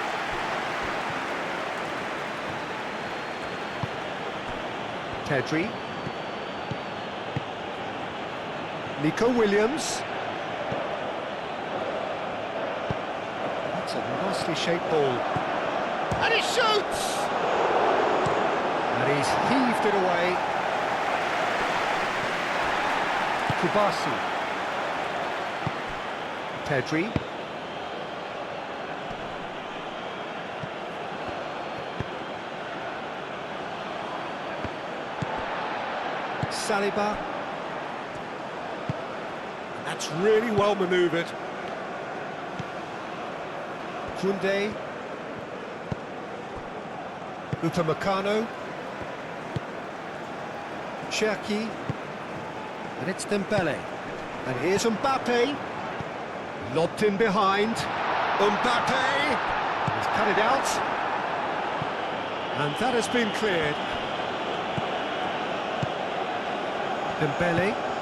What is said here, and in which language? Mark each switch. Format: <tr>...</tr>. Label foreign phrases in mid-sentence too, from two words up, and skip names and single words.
<en>Pedri. Nico Williams. That's a nicely shaped ball. And he shoots! And he's heaved it away. Kubasi. Pedri. Saliba. That's really well manoeuvred. Koundé. Upamecano. Cherki. And it's Dembele. And here's Mbappe. Lobbed in behind. Mbappe! He's cut it out. And that has been cleared. Dembele.</en>